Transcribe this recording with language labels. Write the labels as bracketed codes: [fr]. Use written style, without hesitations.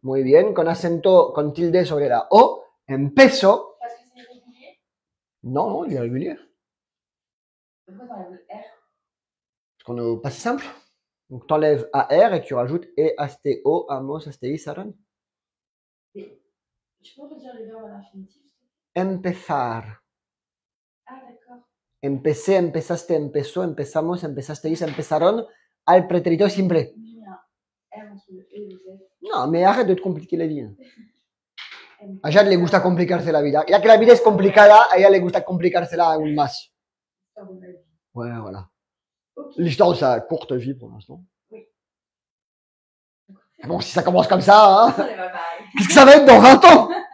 [es] Muy bien, con acento, con tilde sobre la O. Empezó. [fr] Parce que c'est irrégulier. Non, non, il est régulier. Pourquoi t'enlèves le R? Parce qu'on est au passé simple. Donc, t'enlèves AR et tu rajoutes E-A-S-T-O, amos, A-S-T-I, saran. Mais tu peux redire les verbes à l'infinitif? [es] Empezar. [fr] Ah, d'accord. [es] Empecé, empezaste, empezó, empezamos, empezasteis, empezaron al pretérito simple. [fr] J'ai mis un R entre le E et le Z. Non, mais arrête de te compliquer la vie. [es] A Jade le gusta complicarse la vida. Ya que la vida es complicada, a ella le gusta complicársela aún más. [fr] Ouais, voilà. Ok. L'histoire de sa courte vie pour l'instant. Oui. Bon, si ça commence comme ça, hein, On est pas pareil. qu'est-ce que ça va être dans 20 ans?